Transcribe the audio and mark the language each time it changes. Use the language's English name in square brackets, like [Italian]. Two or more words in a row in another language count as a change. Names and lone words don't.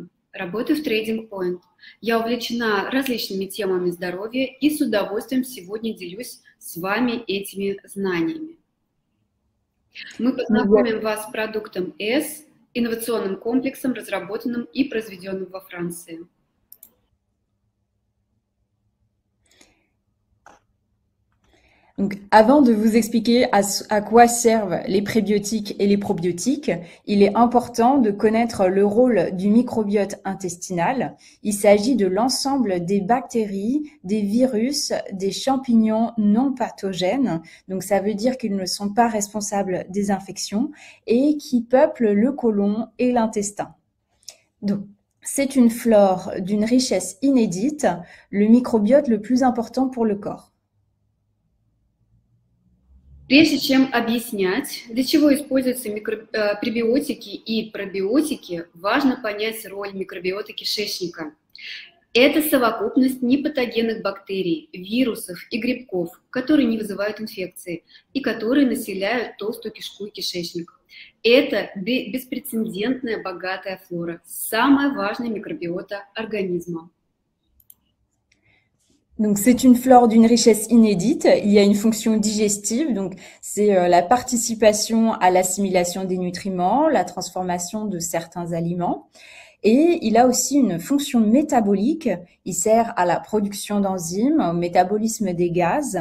[Russian] Работаю в Trading Point. Я увлечена различными темами здоровья и с удовольствием сегодня делюсь с вами этими знаниями. Мы познакомим вас с продуктом S, инновационным комплексом, разработанным и произведенным во Франции. [French] Donc, avant de vous expliquer à quoi servent les prébiotiques et les probiotiques, il est important de connaître le rôle du microbiote intestinal. Il s'agit de l'ensemble des bactéries, des virus, des champignons non pathogènes. Donc, ça veut dire qu'ils ne sont pas responsables des infections et qui peuplent le côlon et l'intestin. Donc, c'est une flore d'une richesse inédite, le microbiote le plus important pour le corps. [Russian] Прежде чем объяснять, для чего используются пребиотики и пробиотики, важно понять роль микробиота кишечника. Это совокупность непатогенных бактерий, вирусов и грибков, которые не вызывают инфекции и которые населяют толстую кишку и кишечник. Это беспрецедентная богатая флора, самая важная микробиота организма. [French] Donc, c'est une flore d'une richesse inédite. Il y a une fonction digestive, donc c'est la participation à l'assimilation des nutriments, la transformation de certains aliments. Et il a aussi une fonction métabolique. Il sert à la production d'enzymes, au métabolisme des gaz.